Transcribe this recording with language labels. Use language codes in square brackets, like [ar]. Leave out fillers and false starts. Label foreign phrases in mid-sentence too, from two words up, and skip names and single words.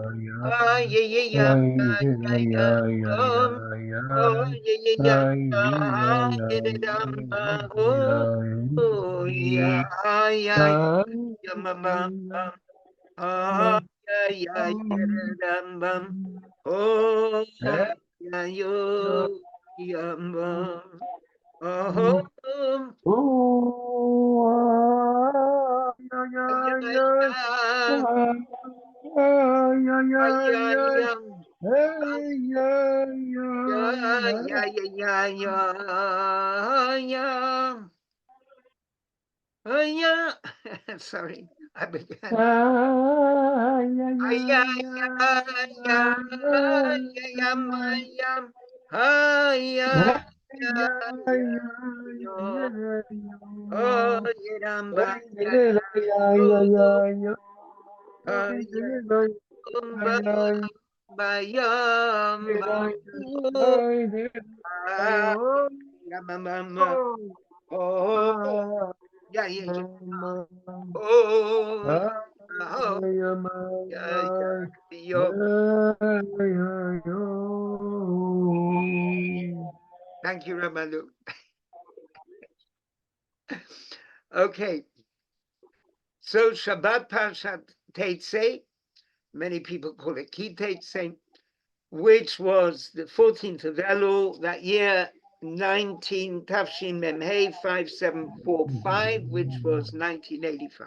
[en] ah ya ya yamba, ya ya yom, oh ya ya yamba, Yiramba, oh ya ya yamba, ah ya ya Yiramba, oh ya yo yamba, oh ya ya. Ay, ay, ay, ya, ya, ya, ya, ya, ya. Sorry, I began. Ay, ya, ya, ya, ya, ya, ya. Ay, ya, ya, ya, yo. Oh, yeramba, ya, yo. Ay, ya, yamba, bayamba. Ya mama, oh, ya ya ya, oh, oh, ya ya yo. Thank you, Ramalu. Okay, so [he] שבת פרשת תצא, [en] many people call it Ki Tetze, which was the 14th of Elul that year, 19 Tafshin Memhei 5745, which was 1985.